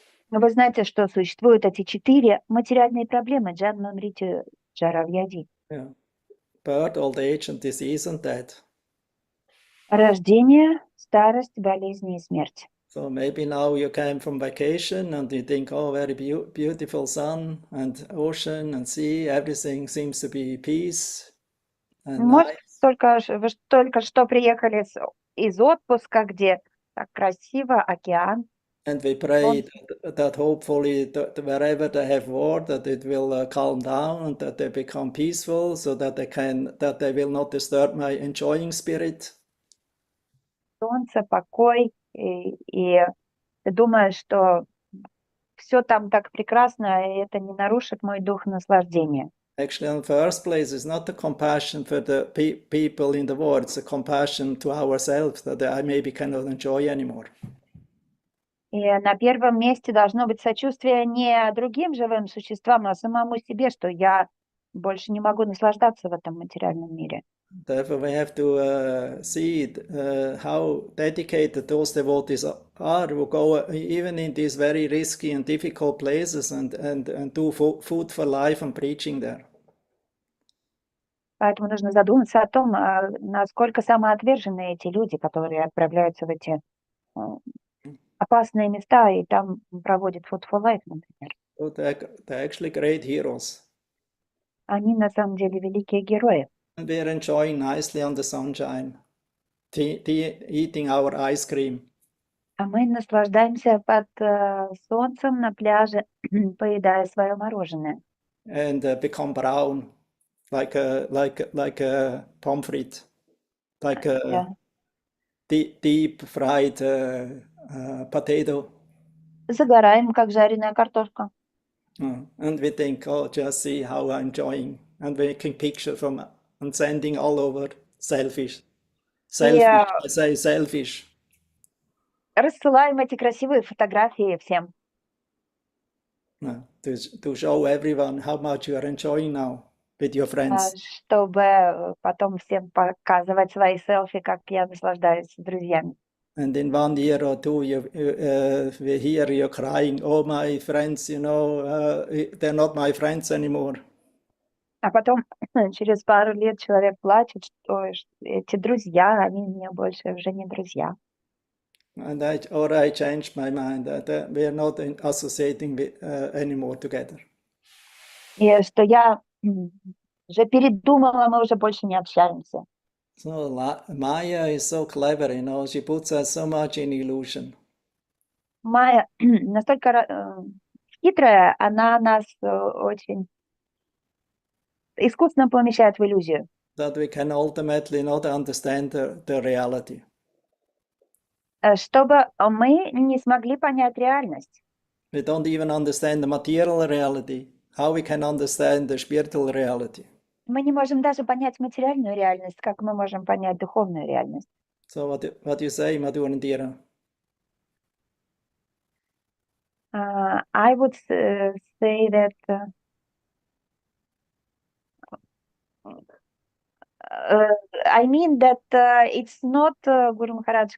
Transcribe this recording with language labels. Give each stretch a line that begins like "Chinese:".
Russian: Но вы знаете, что существуют эти 4 материальные проблемы: джанма, мритю, джара, вьяди.
English: Yeah. Birth, old age, and disease and death.
Russian: Рождение, старость, болезни и смерть.
English: So maybe now you came from vacation and you think, oh, very beautiful sun and ocean and sea, everything seems to be peace and
Russian: Может,
English: nice.
Russian: вы только что приехали из отпуска, где так красиво, океан.
English: And we pray that hopefully wherever they have war, that it will calm down and that they become peaceful, so that they will not disturb my enjoying spirit.
Russian: Солнце, покой, и ты думаешь, что все там так прекрасно, и это не нарушит мой дух наслаждения.
English: Actually, in the first place, it's not the compassion for the people in the war, it's the compassion to ourselves that I maybe cannot enjoy anymore.
Russian: И на первом месте должно быть сочувствие не другим живым существам, а самому себе, что я больше не могу наслаждаться в этом материальном мире.
English: Therefore, we have to see how dedicated those devotees are who go even in these very risky and difficult places and do food for life and preaching there.
Russian: Поэтому нужно задуматься о том, насколько самоотвержены эти люди, которые отправляются в эти опасные места и там проводят food for life, например.
English: So they're actually great heroes.
Russian: Они на самом деле великие герои.
English: And we're enjoying nicely on the sunshine, eating our ice cream.
Russian: А мы наслаждаемся под солнцем на пляже, поедая свое мороженое.
English: And become brown, like a pomfret, like a deep fried potato.
Russian: Загораем, как жареная картошка.
English: And we think, oh, just see how I'm enjoying, and making pictures and sending all over. Selfish. I say selfish.
Russian: Рассылаем эти красивые фотографии всем.
English: To show everyone how much you are enjoying now with your friends.
Russian: Чтобы потом всем показывать свои селфи, как я наслаждаюсь с друзьями.
English: And in 1 year or 2, we hear you crying, oh, my friends, they're not my friends anymore.
Russian: А потом через пару лет человек плачет, что эти друзья, они мне больше уже не друзья.
English: And I changed my mind that we are not associating anymore together.
Russian: И что я уже передумала, мы уже больше не общаемся.
English: So Maya is so clever, she puts us so much in illusion.
Russian: Майя настолько хитрая, она нас очень искусственно помещает в иллюзию.
English: That we can ultimately not understand the reality.
Russian: Чтобы мы не смогли понять реальность.
English: We don't even understand the material reality. How we can understand the spiritual reality?
Russian: Мы не можем даже понять материальную реальность, как мы можем понять духовную реальность.
English: So what you say, Madhu and Indira? I would say that I mean that it's not Guru Maharaj.